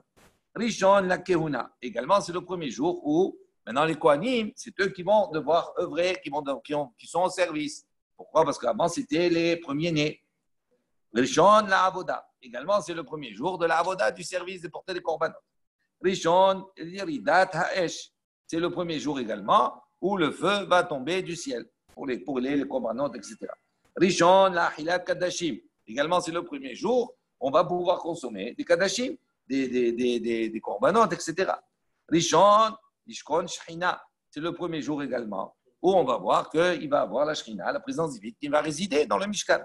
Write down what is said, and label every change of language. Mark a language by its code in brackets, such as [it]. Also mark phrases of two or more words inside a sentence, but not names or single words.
[he] ראשון לכהונה. [fr] Également, c'est le premier jour où maintenant, les Kohanim, c'est eux qui vont devoir œuvrer, qui sont au service. Pourquoi? Parce qu'avant, c'était les premiers-nés. [he] ראשון לעבודה. [fr] Également, c'est le premier jour de la Avoda, du service de porter les korbanot. [he] ראשון לירידת האש. [fr] C'est le premier jour également où le feu va tomber du ciel pour les korbanot, etc. [he] ראשון לאכילת קדשים. [fr] Également, c'est le premier jour où on va pouvoir consommer des Kadashim, des korbanot, etc. [he] ראשון לשכון שכינה. [fr] C'est le premier jour également où on va voir qu'il va avoir la Shechina, la présence divine, qui va résider dans le Mishkan.